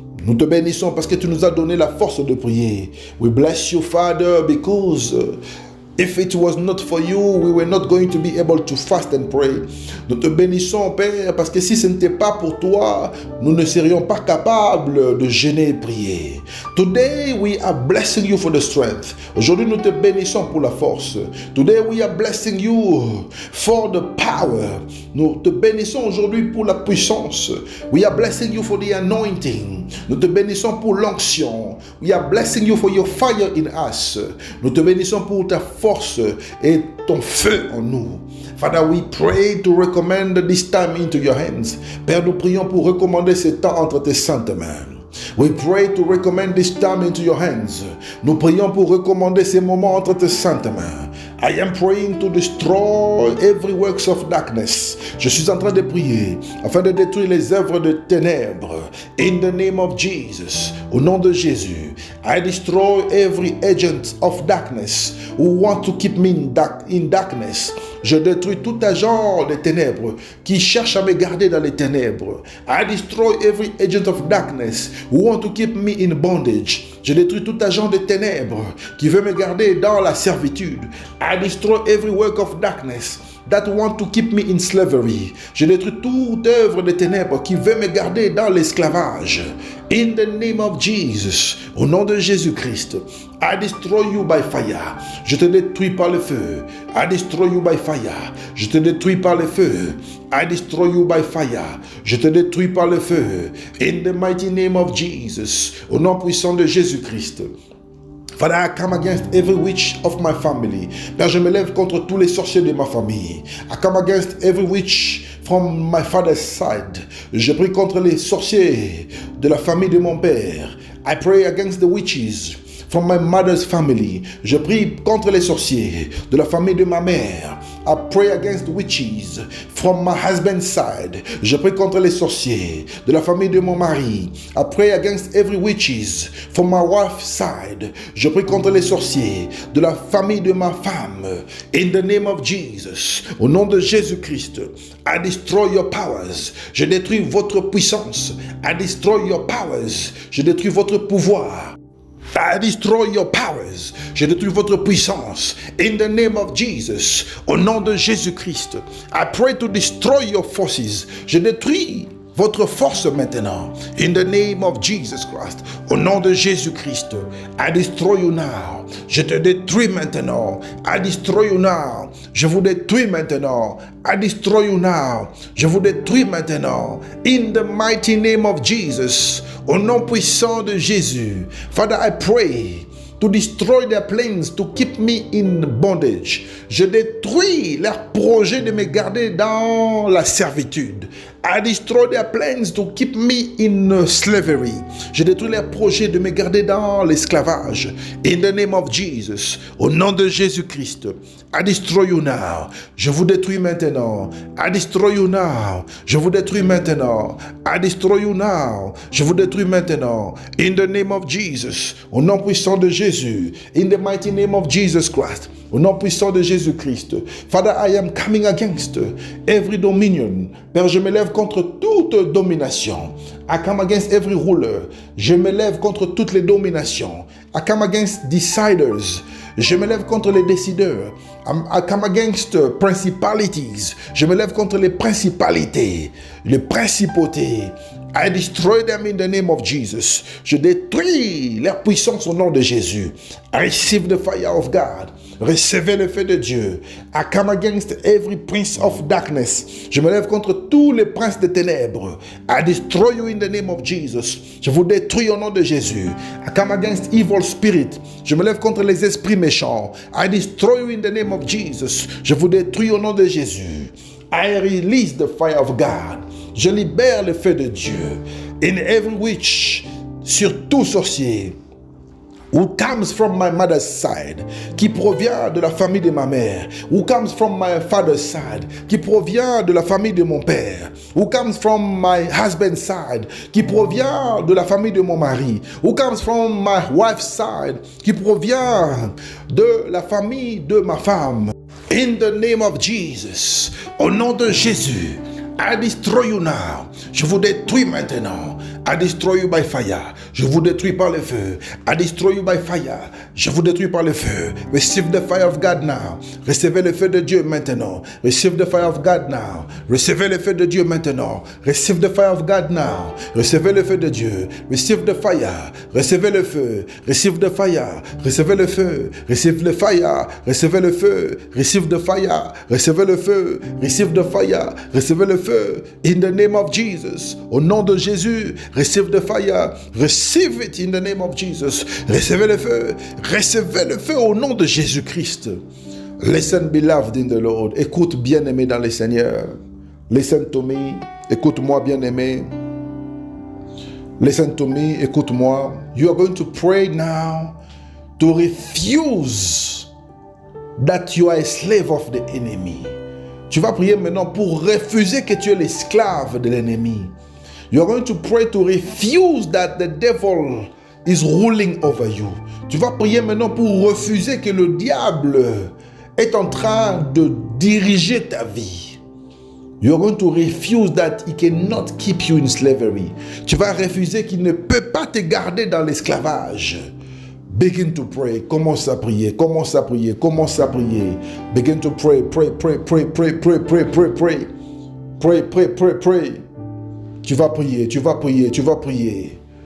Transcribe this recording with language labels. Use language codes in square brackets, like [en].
[fr] Nous te bénissons parce que tu nous as donné la force de prier. [en] We bless you, Father, because if it was not for you, we were not going to be able to fast and pray. [fr] Nous te bénissons, Père, parce que si ce n'était pas pour toi, nous ne serions pas capables de jeûner et prier. [en] Today, we are blessing you for the strength. [fr] Aujourd'hui, nous te bénissons pour la force. [en] Today, we are blessing you for the power. [fr] Nous te bénissons aujourd'hui pour la puissance. [en] We are blessing you for the anointing. [fr] Nous te bénissons pour l'onction. [en] We are blessing you for your fire in us. [fr] Nous te bénissons pour ta force et ton feu en nous. [en] Father, we pray to recommend this time into your hands. [fr] Père, nous prions pour recommander ce temps entre tes saintes mains. [en] We pray to recommend this time into your hands. [fr] Nous prions pour recommander ces moments entre tes saintes mains. [en] I am praying to destroy every works of darkness. [fr] Je suis en train de prier afin de détruire les œuvres de ténèbres. [en] In the name of Jesus. [fr] Au nom de Jésus. [en] I destroy every agent of darkness who want to keep me in darkness. [fr] Je détruis tout agent des ténèbres qui cherche à me garder dans les ténèbres. [en] I destroy every agent of darkness who want to keep me in bondage. [fr] Je détruis tout agent des ténèbres qui veut me garder dans la servitude. [en] I destroy every work of darkness that want to keep me in slavery. [fr] Je détruis toute œuvre des ténèbres qui veut me garder dans l'esclavage. [en] In the name of Jesus, [fr] au nom de Jésus-Christ, [en] I destroy you by fire. [fr] Je te détruis par le feu. [en] I destroy you by fire. [fr] Je te détruis par le feu. [en] I destroy you by fire. [fr] Je te détruis par le feu. [en] In the mighty name of Jesus, [fr] au nom puissant de Jésus-Christ. [en] Father, I come against every witch of my family. [fr] Père, je me lève contre tous les sorciers de ma famille. [en] I come against every witch from my father's side. [fr] Je prie contre les sorciers de la famille de mon père. [en] I pray against the witches from my mother's family. [fr] Je prie contre les sorciers de la famille de ma mère. [en] I pray against witches from my husband's side. [fr] Je prie contre les sorciers de la famille de mon mari. [en] I pray against every witches from my wife's side. [fr] Je prie contre les sorciers de la famille de ma femme. [en] In the name of Jesus, [fr] au nom de Jésus-Christ, [en] I destroy your powers. [fr] Je détruis votre puissance. [en] I destroy your powers. [fr] Je détruis votre pouvoir. [en] I destroy your powers. [fr] Je détruis votre puissance. [en] In the name of Jesus. [fr] Au nom de Jésus-Christ. [en] I pray to destroy your forces. [fr] Je détruis votre force maintenant. [en] In the name of Jesus Christ. [fr] Au nom de Jésus-Christ. [en] I destroy you now. [fr] Je te détruis maintenant. [en] I destroy you now. [fr] Je vous détruis maintenant. [en] I destroy you now. [fr] Je vous détruis maintenant. [en] In the mighty name of Jesus. [fr] Au nom puissant de Jésus. [en] Father, I pray to destroy their plans to keep me in bondage. [fr] Je détruis leur projet de me garder dans la servitude. [en] I destroy their plans to keep me in slavery. [fr] Je détruis leurs projets de me garder dans l'esclavage. [en] In the name of Jesus. [fr] Au nom de Jésus-Christ. [en] I destroy you now. [fr] Je vous détruis maintenant. [en] I destroy you now. [fr] Je vous détruis maintenant. [en] I destroy you now. [fr] Je vous détruis maintenant. [en] In the name of Jesus. [fr] Au nom puissant de Jésus. [en] In the mighty name of Jesus Christ. [fr] Au nom puissant de Jésus-Christ. [en] Father, I am coming against every dominion. [fr] Père, je me lève contre toute domination. [en] I come against every ruler. [fr] Je me lève contre toutes les dominations. [en] I come against deciders. [fr] Je me lève contre les décideurs. [en] I come against principalities. [fr] Je me lève contre les principalités, les principautés. [en] I destroy them in the name of Jesus. [fr] Je détruis leur puissance au nom de Jésus. [en] I receive the fire of God. [fr] Recevez le feu de Dieu. [en] I come against every prince of darkness. [fr] Je me lève contre tous les princes de ténèbres. [en] I destroy you in the name of Jesus. [fr] Je vous détruis au nom de Jésus. [en] I come against evil spirit. [fr] Je me lève contre les esprits méchants. [en] I destroy you in the name of Jesus. [fr] Je vous détruis au nom de Jésus. [en] I release the fire of God. [fr] Je libère le feu de Dieu. [en] In every witch, [fr] sur tout sorcier, [en] who comes from my mother's side, [fr] qui provient de la famille de ma mère, [en] who comes from my father's side, [fr] qui provient de la famille de mon père, [en] who comes from my husband's side, [fr] qui provient de la famille de mon mari, [en] who comes from my wife's side, [fr] qui provient de la famille de ma femme. [en] In the name of Jesus, [fr] au nom de Jésus, [en] I destroy you now. [fr] Je vous détruis maintenant. [en] I destroy you by fire. [fr] Je vous détruis par le feu. [en] I destroy you by fire. [fr] Je vous détruis par le feu. [en] Receive the fire of God now. [fr] Recevez le feu de Dieu maintenant. [en] Receive the fire of God now. [fr] Recevez le feu de Dieu maintenant. [en] Receive the fire of God now. [fr] Recevez le feu de Dieu. [en] Receive the fire. [fr] Recevez le feu. Receive the fire. Recevez le feu. [en] Receive the fire. [fr] Recevez le feu. [en] Receive the fire. Recevez le feu. Receive the fire. Recevez le feu. In the name of Jesus. [fr] Au nom de Jésus. [en] Receive the fire. Receive it in the name of Jesus. [fr] Recevez le feu. Recevez le feu au nom de Jésus-Christ. [en] Listen, beloved in the Lord. [fr] Écoute, bien-aimé dans le Seigneur. [en] Listen to me. [fr] Écoute-moi, bien-aimé. [en] Listen to me. [fr] Écoute-moi. [en] You are going to pray now to refuse that you are a slave of the enemy. [fr] Tu vas prier maintenant pour refuser que tu es l'esclave de l'ennemi. [en] You are going to pray to refuse that the devil is ruling over you. [fr] Tu vas prier maintenant pour refuser que le diable est en train de diriger ta vie. [en] You are going to refuse that he cannot keep you in slavery. [fr] Tu vas refuser qu'il ne peut pas te garder dans l'esclavage. [en] Begin to pray. [fr] Commence à prier. Commence à prier. Commence à prier. Begin to pray. [en] Pray, pray, pray, pray, pray, pray, pray, pray. Pray, pray, pray, pray. [fr] Tu vas prier, tu vas prier, tu vas prier.